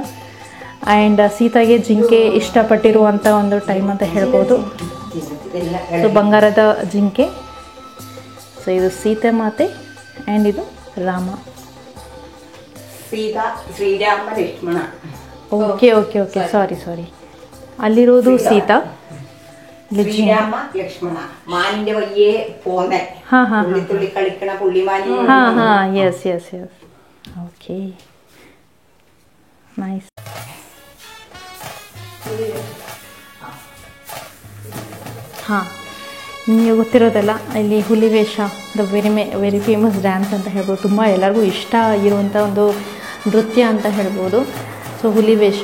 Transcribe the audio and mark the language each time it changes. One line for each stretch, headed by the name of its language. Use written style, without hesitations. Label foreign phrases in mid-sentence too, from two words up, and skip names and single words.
Kannada: ಆ್ಯಂಡ್ ಸೀತಾಗೆ ಜಿಂಕೆ ಇಷ್ಟಪಟ್ಟಿರುವಂಥ ಒಂದು ಟೈಮ್ ಅಂತ ಹೇಳ್ಬೋದು. ಸೊ ಬಂಗಾರದ ಜಿಂಕೆ. ಸೊ ಇದು ಸೀತೆ ಮಾತೆ ಆ್ಯಂಡ್ ಇದು ರಾಮ. ಸೀತಾ, ಶ್ರೀರಾಮ, ಲಕ್ಷ್ಮಣ.
English: Okay okay okay, sorry.
Malayalam: അല്ലിരോതു സീത ശ്രീരാമ ലക്ഷ്മണ മാനിന്റെ വയ്യേ പോന്നെ തുള്ളി കളിക്കണ പുള്ളിമാനി.
English: Yes yes yes. Okay, nice.
Kannada: ಹಾಂ, ನಿಮಗೆ ಗೊತ್ತಿರೋದಲ್ಲ, ಇಲ್ಲಿ ಹುಲಿವೇಷ
English: the very famous dance
Kannada: ಅಂತ ಹೇಳ್ಬೋದು. ತುಂಬ ಎಲ್ಲರಿಗೂ ಇಷ್ಟ ಆಗಿರುವಂಥ ಒಂದು ನೃತ್ಯ ಅಂತ ಹೇಳ್ಬೋದು. ಸೊ ಹುಲಿವೇಷ.